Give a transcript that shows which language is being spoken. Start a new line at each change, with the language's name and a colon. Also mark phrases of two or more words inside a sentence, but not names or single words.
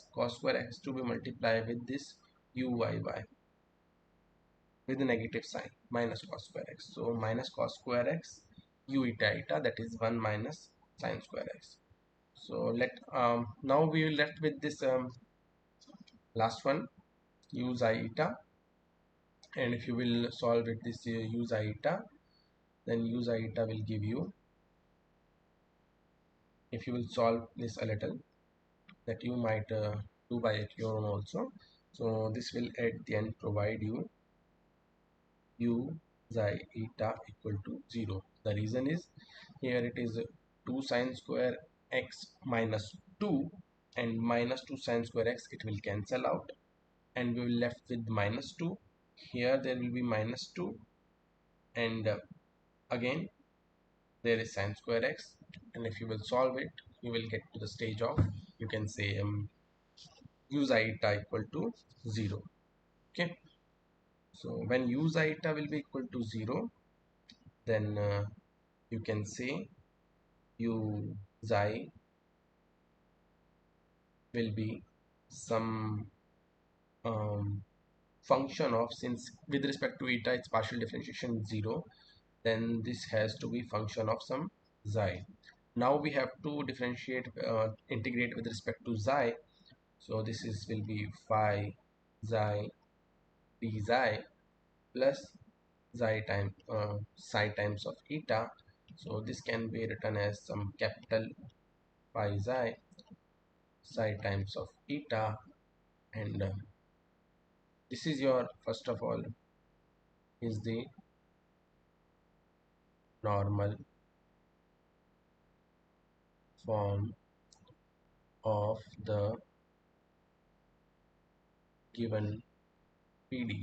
English: Cos square x to be multiplied with this uyy with the negative sign, minus cos square x. So minus cos square x u eta eta, that is 1 minus sin square x. So let now we will left with this last one, u xi eta, and if you will solve it, this u xi eta, then u xi eta will give you, if you will solve this a little, that you might do by your own also. So this will at the end provide you u xi eta equal to 0. The reason is here it is 2 sine square x minus 2, and minus 2 sine square x, it will cancel out and we will left with minus 2. Here there will be minus 2, and again there is sine square x, and if you will solve it, you will get to the stage of, you can say u xi eta equal to 0. Okay, so when u xi eta will be equal to 0, then you can say u xi will be some function of, since with respect to eta its partial differentiation 0, then this has to be function of some xi. Now we have to differentiate, integrate with respect to xi. So this is will be phi xi d xi plus xi times psi times of eta. So this can be written as some capital phi xi psi times of eta, and this is your, first of all, is the normal form of the given PD.